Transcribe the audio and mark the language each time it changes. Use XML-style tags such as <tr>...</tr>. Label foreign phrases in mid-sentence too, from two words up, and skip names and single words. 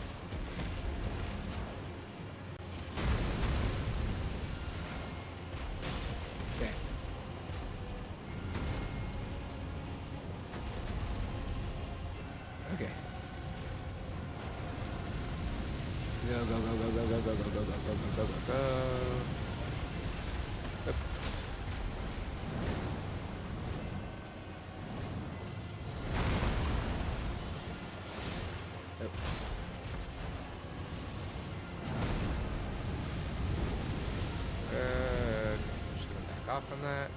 <en>Okay. Okay. Go, go, go, go, go, go, go, go, go, go, go, go, go, go, go. Yep. Yep. Just gonna back off on that.</en>